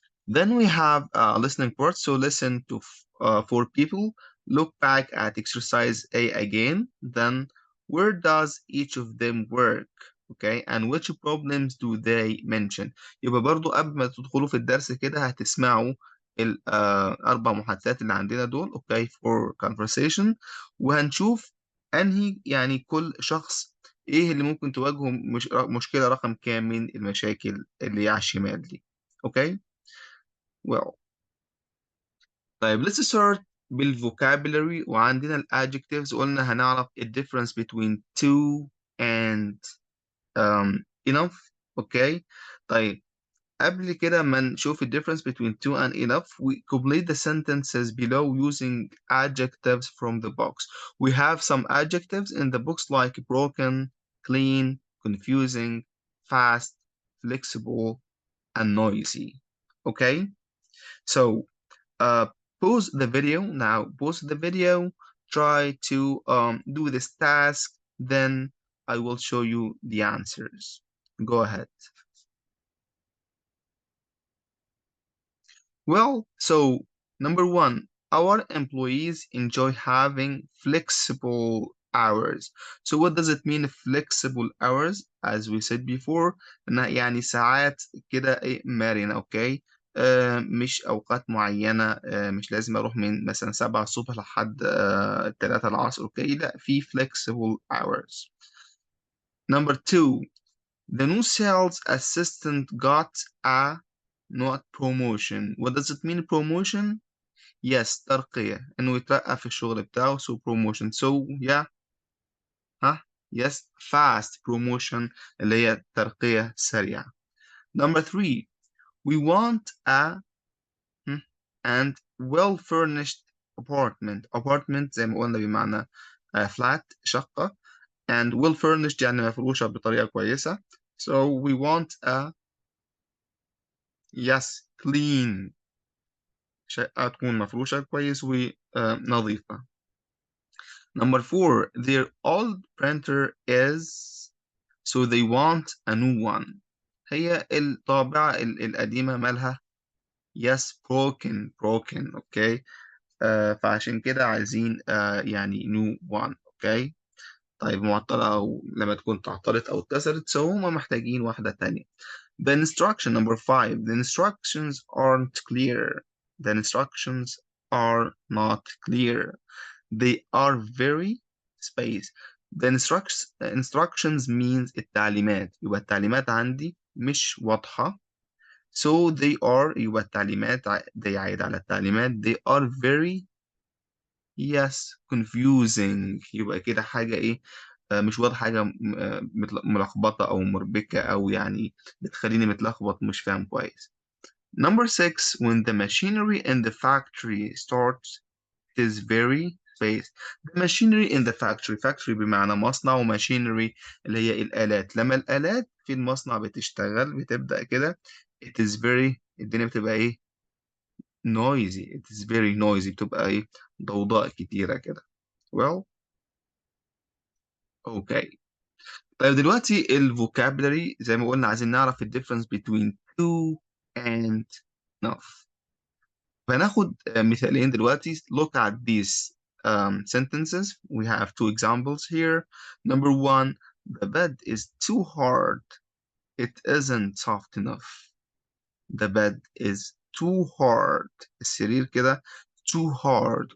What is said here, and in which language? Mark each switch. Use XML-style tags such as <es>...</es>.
<en>Then we have listening part. So listen to four people. Look back at exercise A again. Then where does each of them work? Okay, and which problems do they mention؟</en> <ar>يبقى برضو قبل ما تدخلوا في الدرس كده هتسمعوا الأربع محادثات اللي عندنا دول، أوكي،</ar> <en>for conversation.</en> <ar>وهنشوف أنهي يعني كل شخص إيه اللي ممكن تواجهه مشكلة رقم كام من المشاكل اللي هي على الشمال دي. أوكي.</ar> <en>well</en> <ar>طيب</ar> <en>let's start بالفوكابولري.</en> <ar>وعندنا الادجectives قلنا هنعرف ال</ar> <en>difference between to and enough.</en> <ar>اوكي. طيب قبل كده ما نشوف ال</ar> <en>difference between to and enough, we complete the sentences below using adjectives from the box. We have some adjectives in the box like broken, clean, confusing, fast, flexible, and noisy. Okay. So uh, pause the video now. Pause the video. Try to do this task. Then I will show you the answers. Go ahead. Well, so number one, our employees enjoy having flexible hours. So what does it mean flexible hours? As we said before,</en> <ar>إنها يعني ساعات كده إيه مرنة. أوكي. مش أوقات معينة. مش لازم أروح من مثلا 7 الصبح لحد 3 العصر. أوكي. لا، في</ar> <en>flexible hours. Number two, the new sales assistant got a not promotion. What does it mean promotion?</en> <ar>Yes, ترقية، إنه يترقى في الشغل بتاعه.</ar> <en>So promotion. So yeah. ها. Yes, fast promotion</en> <ar>اللي هي ترقية سريعة.</ar> <en>Number three, we want a and well furnished apartment.</en> <ar>Apartment زي ما قلنا بمعنى flat شقة.</ar> <en>And well furnished</en> <ar>يعني مفروشة بطريقة كويسة.</ar> <en>So we want a yes clean.</en> <ar>شقة تكون مفروشة كويس ونظيفة.</ar> <en>Number four, their old printer is so they want a new one.</en> <ar>هي الطابعة القديمة مالها؟</ar> <en>yes broken. broken. Okay.</en> <ar>فعشان كده عايزين يعني</ar> <en>new one.</en> <ar>اوكي. طيب معطلة أو لما تكون تعطلت أو اتكسرت so هما محتاجين واحدة تانية.</ar> <en>The instruction number five, the instructions aren't clear. The instructions are not clear. They are very space. The instructions means التعليمات.</en> <ar>يبقى التعليمات عندي مش واضحة.</ar> <en>So they are</en> <ar>يبقى التعليمات they يعيد على التعليمات.</ar> <en>They are very yes confusing.</en> <ar>يبقى كده حاجة إيه مش واضحة. حاجة ملخبطة أو مربكة أو يعني بتخليني متلخبط مش فاهم كويس.</ar> <en>Number six, when the machinery in the factory starts, it is very fast. The machinery in the factory.</en> <ar>factory بمعنى مصنع، وماشينري اللي هي الآلات. لما الآلات في المصنع بتشتغل بتبدأ كده</ar> <en>it is very</en> <ar>الدنيا بتبقى إيه noisy.</ar> <en>it is very noisy.</en> <ar>بتبقى إيه ضوضاء كتيرة كده.</ar> <en>well okay.</en> <ar>طيب دلوقتي الفوكابلري زي ما قلنا عايزين نعرف ال</ar> <en>difference between to and enough.</en> <ar>فناخد مثالين دلوقتي.</ar> <en>Look at these sentences. We have two examples here. Number one, the bed is too hard. It isn't soft enough. The bed is too hard.</en> <ar>السرير كده</ar> <en>too hard.</en>